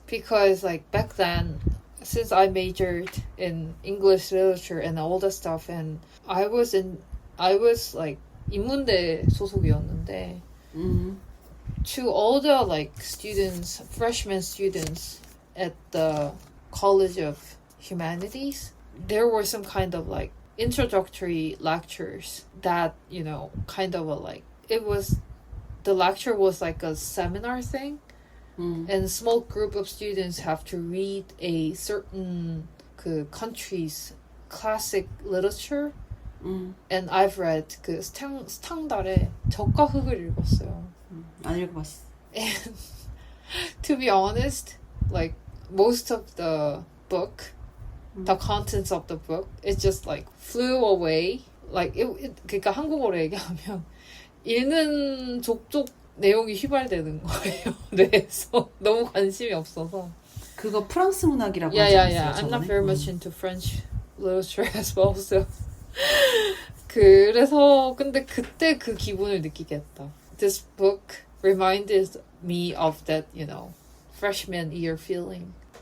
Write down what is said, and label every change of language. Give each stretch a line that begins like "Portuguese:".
English: Because, like, back then, since I majored in English literature and all that stuff, and I was like
Korean: 인문대 소속이었는데,
English: to all the like students, freshman students at the College of Humanities, there were some kind of like introductory lectures that, you know, kind of a like, the lecture was like a seminar thing. And a small group of students have to read a certain country's classic literature. And I've read
Korean: 스탕달의 적과 흙을 읽었어요. 안 읽어봤어.
English: And to be honest, like most of the book, the contents of the book, it just like flew away.
Korean: Like 그러니까 한국어로 얘기하면 읽는 족족 내용이 휘발되는 거예요. 뇌에서 너무 관심이 없어서. 그거 프랑스 문학이라고 하지
English: Yeah.
Korean: 않았어요?
English: I'm not
Korean: 저번에?
English: very much into French literature as well, so.
Korean: 그래서 근데 그때 그 기분을 느끼게 했다.
English: This book reminded me of that, you know, freshman year feeling.